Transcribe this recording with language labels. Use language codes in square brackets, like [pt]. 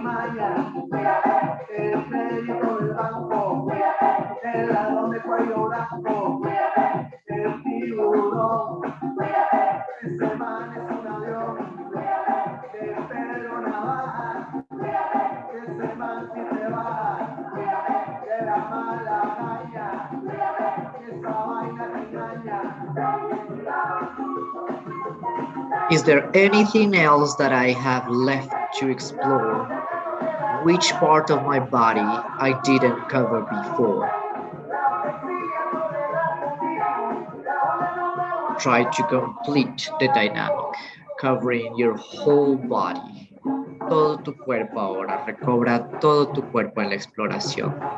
[es] El médico del banco, el ladrón de cuello blanco, el tiburón, ese man es un avión, de Pedro Navaja, ese man si te va, de la mala caña, esa vaina te engaña. [en] Is there anything else that I have left to explore? Which part of my body I didn't cover before? Try to complete the dynamic, covering your whole body. [es] Todo tu cuerpo ahora, recobra todo tu cuerpo en la exploración.